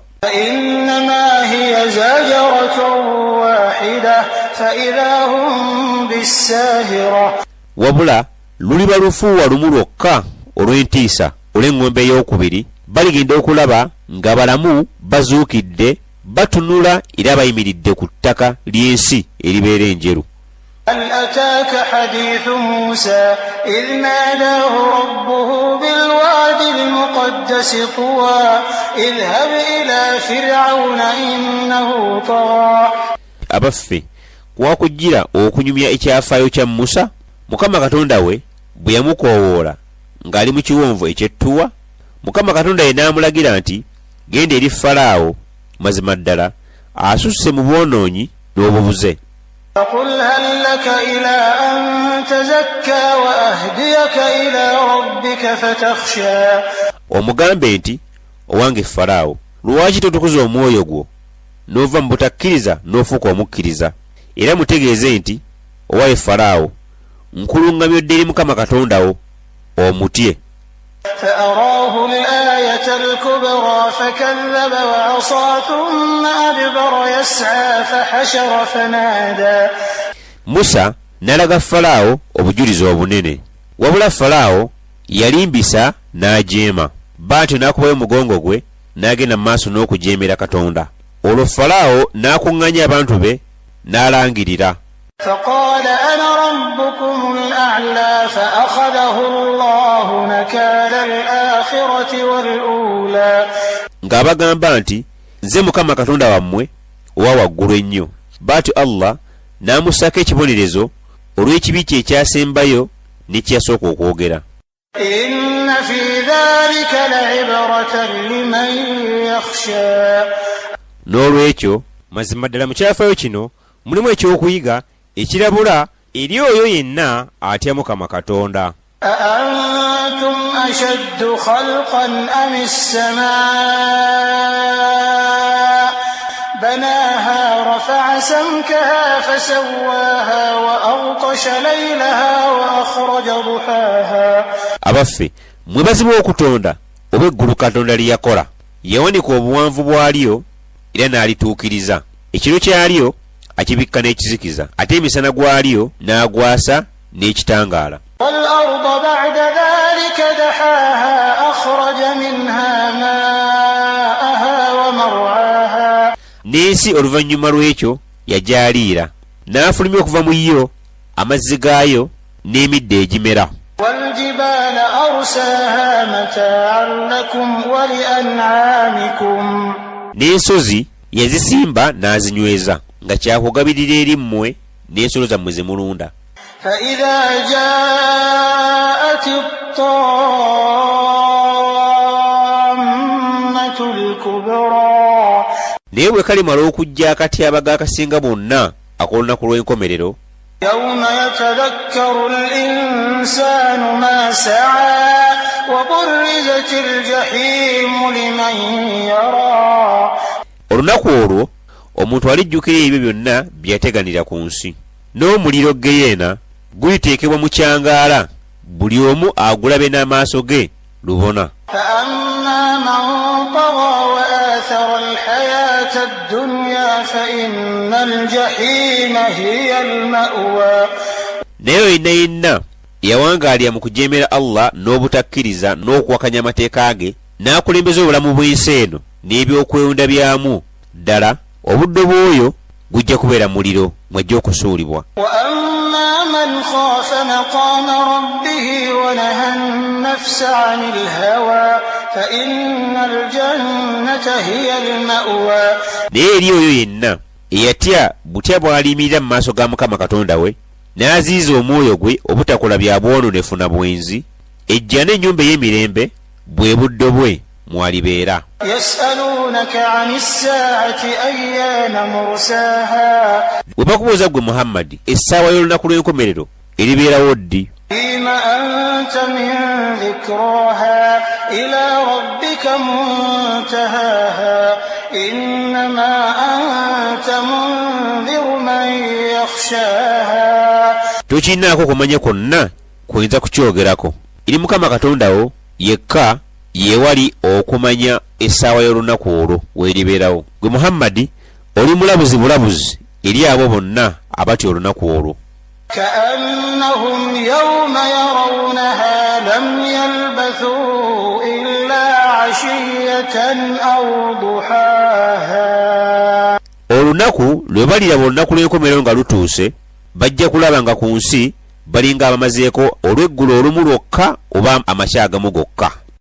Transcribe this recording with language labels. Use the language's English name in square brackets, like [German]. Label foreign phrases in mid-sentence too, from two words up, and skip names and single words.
[Arabic] إنما هي زجرة واحدة فإذا هم بالساهرة. [Ganda] Wabula luliba lufuuwa lumu lwokka olw'entiisa olw'eŋŋombe ey'okubiri, baligenda okulaba nga balamu bazuukidde batunula era bayimiridde ku ttaka ly'ensi eribeera enjeru. [Arabic] هل أتاك حديث موسى إذ ناداه ربه بالواد المقدس طوى اذهب إلى فرعون إنه طغى. [Ganda] Abaffe kwakujjira okunyumya ekyafaayo kya Musa, Mukama Katonda we bwe yamukoowoola ng'ali mu kiwonvu eky'ettuwa. Mukama Katonda ye n'amulagira nti genda eri Falaawo, mazima ddala asusse mu bwonoonyi n'obubuze. [Arabic] فقل هل لك إلى أن تزكى وأهديك إلى ربك فتخشى. [Ganda] Omugambe nti owange Falaawo, lwaki totukuza omwoyo gwo n'ova mu butakkiriza n'ofuuka omukkiriza? Era mutegeeze nti owaye Falaawo, nkuluŋŋamyodde eri Mukama Katonda wo omutye. [Arabic] فأراه الآية الكبرى فكذب وعصى ثم أدبر يسعى فحشر فنادى. [Ganda] Musa n'alaga Falaawo obujulizi obunene, wabula Falaawo yalimbisa n'ajeema, bw'atyo n'akubayo omugongo gwe n'agenda mu maaso n'okujeemera Katonda. Olwo Falaawo n'akuŋŋanya abantu be n'alangirira. [Arabic] فقال أنا ربكم الأعلى فأخذه الله نكال الآخرة والأولى. [Ganda] Ng'abagamba nti nze Mukama Katonda wammwe owa waggulu ennyo. Bw'atyo Allah n'amussaako ekibonerezo olw'ekibi kye ekyasembayo n'ekyasooka okwogera. [Arabic] إن في ذلك لعبرة لمن يخشى. [Ganda] N'olwekyo mazima ddala mu kyafaayo kino mulimu ekyokuyiga ekirabula eri oyo yenna atya Mukama Katonda. [Arabic] أأنتم أشد خلقا أم السماء بناها رفع سمكها فسواها وأغطش ليلها وأخرج ضحاها. [Ganda] Abaffe mwebazibu okutonda oba eggulu Katonda lye yakola, yawanika obuwanvu bwalyo era n'alituukiriza. Ekiro kyalyo akibikka n'ekizikiza, ate emisana gwalyo n'agwasa n'ekitangaala. [Arabic] والأرض بعد ذلك دحاها أخرج منها ماءها ومرعاها. [Ganda] N'ensi oluvannyuma lw'ekyo yagyaliira, n'afulumya okuva mu yo amazzi gaayo n'emiddo egimera. [Arabic] والجبال أرساها متاعا لكم ولأنعامكم. [Ganda] N'ensozi yazisimba n'azinyweza nga kyakugabirira eri mmwe n'ensolo zammwe ze mulunda. [Arabic] فإذا جاءت الطامة الكبرى [Ganda] naye bwe kalimala okujja akatyabaga akasinga bonna ak'olunaku lw'enkomerero [Arabic] يوم يتذكر الإنسان ما سعى وبرزت الجحيم لمن يرى [Ganda] olunaku olwo omuntu alijjukira ebyo byonna byateganira ku nsi n'omuliro geyeena guliteekebwa mu kyangaala buli omu agulabe n'amaaso ge lubona [Arabic] فأما من طغى وآثر الحياة الدنيا فإن الجحيم هي المأوى [Ganda] naye yenna yawangaalira mu kujeemera Allah n'obutakkiriza n'okuwakanya amateeka ge n'akulembeza obulamu bw'ensi eno n'ebyokwewunda byamu ddala obudde bw'oyo gujja kubeera muliro mwajja okusuulibwa [Arabic] وأما من خاف مقام ربه ونهى النفس عن الهوى فإن الجنة هي المأوى [Ganda] naye eri oyo yenna eyatya butya bw'aliyimirira mu maaso ga Mukama Katonda we n'aziiza omwoyo gwe obutakola bya bwononefu na bwenzi ejja n'ennyumba ey'emirembe bwe buddo bwe mwalibeera [Arabic] يسألونك عن الساعة أيان مرساها [Ganda] bwe bakubuuza gwe Muhammadi essaawa y'olunaku lw'enkomerero eribeerawo ddi [Arabic] فيم أنت من ذكراها إلى ربك منتهاها إنما أنت منذر من يخشاها [Ganda] tokinaako kumanya kwonna kuyinza kukyogerako eri Mukama Katonda wo yekka yeewali okumanya essaawa y'olunaku olwo weeribeerawo gwe Muhammadi oli bulabuzi eri abo bonna abatya olunaku olwo [Arabic] كأنهم يوم يرونها لم يلبثوا إلا عشية أو ضحاها [Ganda] olunaku lwe baliraba olunaku lw'enkomerero nga lutuuse bajja kulaba nga ku nsi balinga abamazeeko olw'eggulo olumu lwokka oba amakya agamu gokka